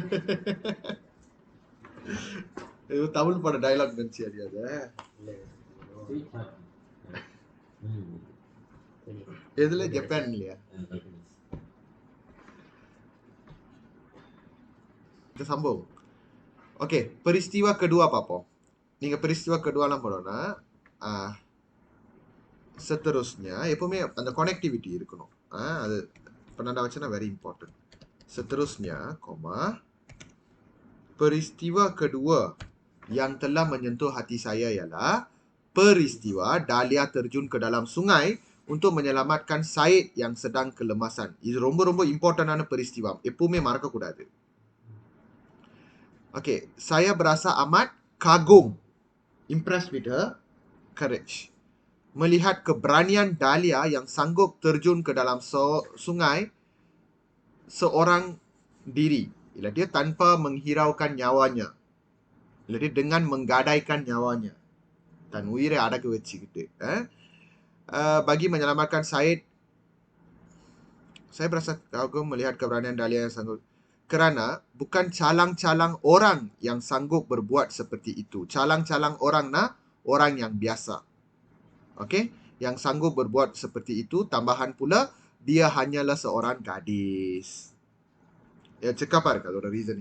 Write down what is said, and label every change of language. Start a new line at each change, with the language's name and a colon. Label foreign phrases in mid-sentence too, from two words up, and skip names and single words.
Tamil: ஏதோ தமிழ் பட டயலாக் நினைச்சு அறியாத. எதுல? ஜப்பான் இல்லையா? இந்த சம்பவம். ஓகே,
Malay: peristiwa kedua
Tamil: பார்ப்போம். நீங்க
Malay: peristiwa keduaலாம்
Tamil: போடணும்னா seterusnya எப்பவுமே அந்த connectivity இருக்கணும்.
Malay: அது penanda wacana
English: very important.
Malay: Seterusnya, peristiwa kedua yang telah menyentuh hati saya ialah peristiwa Dahlia terjun ke dalam sungai untuk menyelamatkan Syed yang sedang kelemasan.
Tamil: இது ரொம்ப இம்பார்ட்டன்டான peristiwa. எப்பவுமே மறக்க கூடாது.
Malay: Okay, saya berasa amat kagum,
English: impressed with her courage.
Malay: Melihat keberanian Dahlia yang sanggup terjun ke dalam sungai seorang diri. Bila dia tanpa menghiraukan nyawanya. Bila dia dengan menggadaikan nyawanya. Dan uire
Tamil: அடகு வச்சுக்கிட்டு
Malay: bagi menyelamatkan Syed Saya berasa kagum melihat keberanian Dahlia yang sanggup. Kerana bukan calang-calang orang yang sanggup berbuat seperti itu. Calang-calang orang orang yang biasa. Okey? Yang sanggup berbuat seperti itu. Tambahan pula, dia hanyalah seorang gadis. Ya, cakap apa kalau ada reasoning.